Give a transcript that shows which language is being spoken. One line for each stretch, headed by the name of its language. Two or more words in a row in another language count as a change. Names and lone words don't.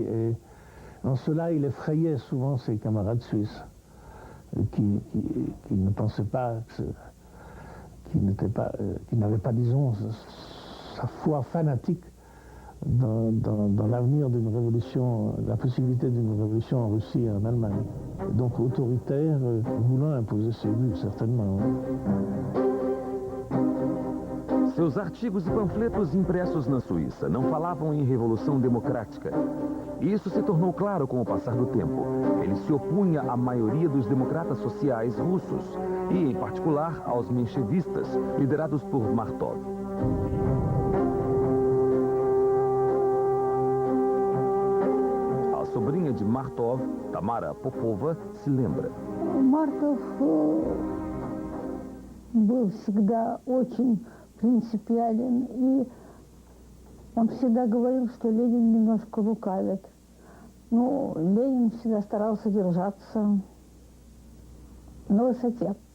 French: Et en cela, il effrayait souvent ses camarades suisses qui ne pensaient pas, qui n'avaient pas, disons, sa foi fanatique dans l'avenir d'une révolution, la possibilité d'une révolution en Russie et en Allemagne. Et donc autoritaire, voulant imposer ses vues, certainement.
Portuguese: Seus artigos e panfletos impressos na Suíça não falavam em revolução democrática. Isso se tornou claro com o passar do tempo. Ele se opunha à maioria dos democratas sociais russos e, em particular, aos menchevistas, liderados por Martov. A sobrinha de Martov, Tamara Popova, se lembra.
Russian: Марков был всегда очень принципиален, и он всегда говорил, что Ленин немножко лукавит. Ну, Ленин всегда старался держаться на высоте.